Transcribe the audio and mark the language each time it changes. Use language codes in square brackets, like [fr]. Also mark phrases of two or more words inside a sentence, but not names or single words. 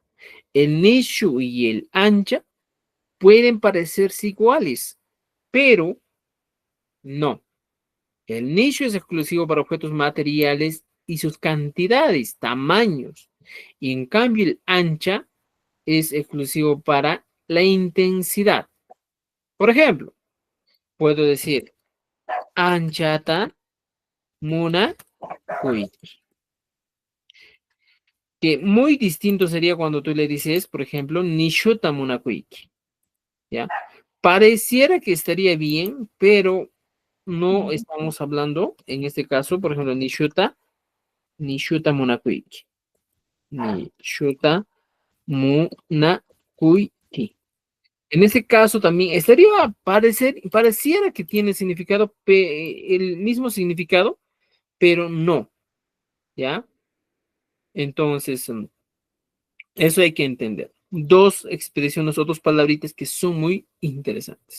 [es] El nishu y el ancha pueden parecerse iguales, pero no. El nicho es exclusivo para objetos materiales y sus cantidades, tamaños. Y en cambio el ancha es exclusivo para la intensidad. Por ejemplo, puedo decir [qu] anchata muna kuiki. [es] Que muy distinto sería cuando tú le dices, por ejemplo, [qu] nishuta muna kuiki. [es] ¿Ya? Pareciera que estaría bien, pero no estamos hablando, en este caso, por ejemplo, [qu] nishuta muna kuiki. Nishuta muna kuiki. [es] En ese caso también pareciera que tiene significado, el mismo significado, pero no, ¿ya? Entonces, eso hay que entender. Dos expresiones o dos palabritas que son muy interesantes.